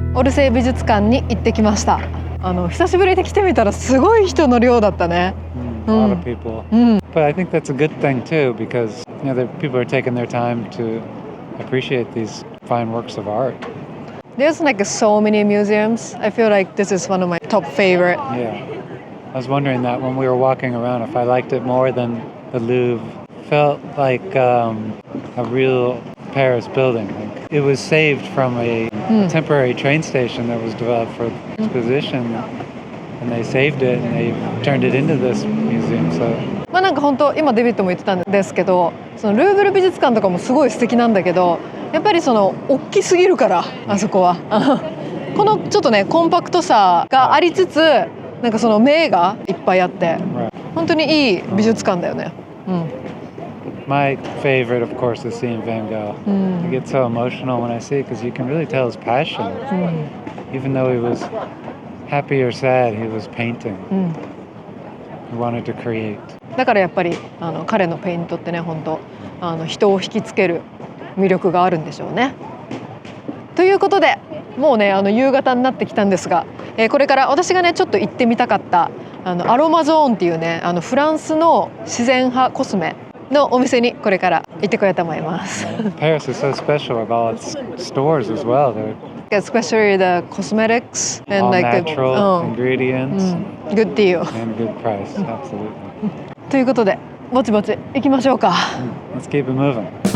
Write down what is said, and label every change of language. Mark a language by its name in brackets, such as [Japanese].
[Japanese] 生美術館に行ってきました。久しぶりに来てみたらすごい人の量だったね。 [English] A lot of people. But I think that's a good thing too, because people are taking their time to appreciate these fine works of art. There's like so many museums. I feel like this is one of my top favorite. Yeah. I was wondering that when we were walking around, if I liked it more than the Louvre. Felt like a real Paris building. Like it was saved from a temporary train station that was developed for exposition, and they saved it and they turned it into this museum. So. [Japanese] まあなんか本当今デビッドも言ってたんですけど、そのルーブル美術館とかもすごい素敵なんだけど、やっぱりその大きすぎるからあそこはこのちょっとねコンパクトさがありつつ、なんかその名がいっぱいあって、本当にいい美術館だよね。 [English] My favorite, of course, is seeing Van Gogh. I get so emotional when I see it because you can really tell his passion. Even though he was happy or sad, he was painting. He wanted to create. [Japanese] だからやっぱり彼のペイントってね、本当人を引きつける魅力があるんでしょうね。ということで、もうね夕方になってきたんですが、これから私がねちょっと行ってみたかったアロマゾーンっていうねフランスの自然派コスメのお店にこれから行ってこようと思います。 [English] Paris is so special with all its stores as well. Especially the cosmetics and all like natural ingredients. Good deal. And good price, absolutely. [Japanese] ということで、ぼちぼち行きましょうか。 [English] Let's keep it moving.